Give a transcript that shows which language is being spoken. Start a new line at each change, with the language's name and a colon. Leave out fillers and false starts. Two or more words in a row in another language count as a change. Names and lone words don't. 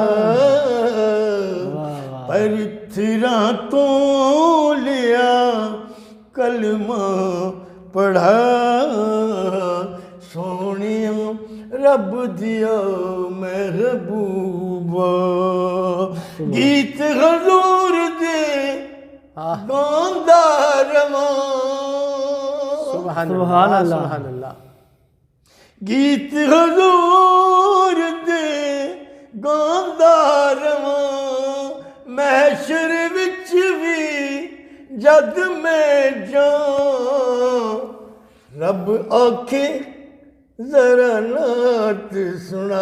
Punjabi: پتھراں توں لیا کلمہ پڑھا، سوہنیا رب دیا محبوبا، گیت حضور دے گاندا رواں,
Arabic: सुभान सुभान अल्लाह, अल्लाह। سبحان الله.
Punjabi: گیت حضور دے گاندا رواں، محشر وچ بھی جد میں جاں، رب آکھے ذرا نعت سنا,